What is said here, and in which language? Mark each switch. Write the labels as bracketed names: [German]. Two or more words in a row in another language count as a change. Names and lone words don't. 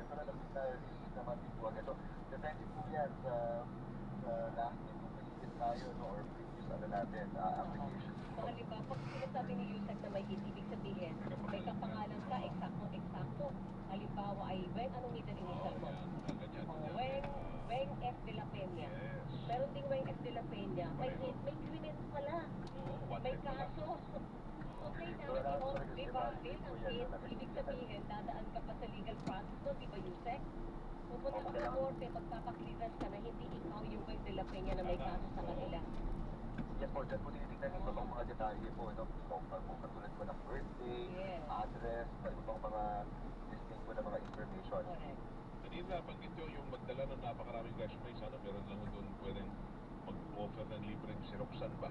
[Filipino] Pero nabit na release naman din po agad. So, depende po yan sa [English] last year [Filipino] kung may tayo, no? [English] Or previous [Filipino] natin, [English] application. [Filipino] So, halimbawa, pag sinasabi ni Yusek na may ibig sabihin, may kapangalan ka, eksakto. Halimbawa ay, Weng, anong middle initial mo? Weng F. de la Peña. Meron ding Weng F. de la Peña. May criminal pala. May kaso. Okay, naman yun, di ba? Bilang case, ibig sabihin, dadaan ka pa sa [English] legal process [Filipino] doon, di ba, Yusek? Pupunta ka sa korte, magpapakliras ka na hindi ikaw yung Boy de la Peña na may kaso sa kanila. Yes po, dyan po tinitignan yung ibang mga detalye po, no? Kung katulad po ng birthday, Yes. address, ibang mga listing po ng mga information. Correct. Kanina, banggit nyo yung magdala ng napakaraming resume. Sana meron lang doon pwedeng mag-offer ng libreng Xeroxan ba?